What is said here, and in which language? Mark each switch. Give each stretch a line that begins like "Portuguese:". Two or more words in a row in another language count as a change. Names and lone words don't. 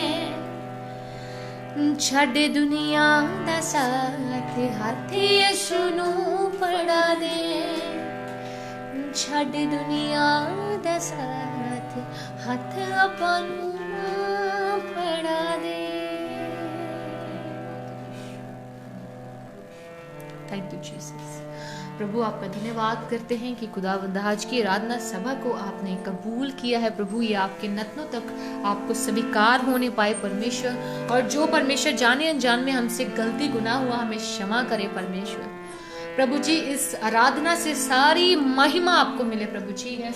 Punjabi: ਛੱਡ ਦੁਨੀਆ ਦਾ ਸਾਥ, ਹੱਥ ਯੀਸ਼ੂ ਨੂੰ ਫੜਾ ਦੇ। ਛੱਡ ਦੁਨੀਆ ਦਾ ਸਾਥ, ਹੱਥ ਆਪਾਂ ਨੂੰ ਫੜਾ ਦੇ।
English: Thank you Jesus.
Hindi: प्रभु आपका धन्यवाद करते हैं कि खुदावंद आज की आराधना सभा को आपने कबूल किया है प्रभु, ये आपके नतनों तक आपको स्वीकार होने पाए परमेश्वर। और जो परमेश्वर जाने अनजान में हमसे गलती गुनाह हुआ हमें क्षमा करे परमेश्वर। प्रभु जी इस आराधना से सारी महिमा आपको मिले प्रभु जी।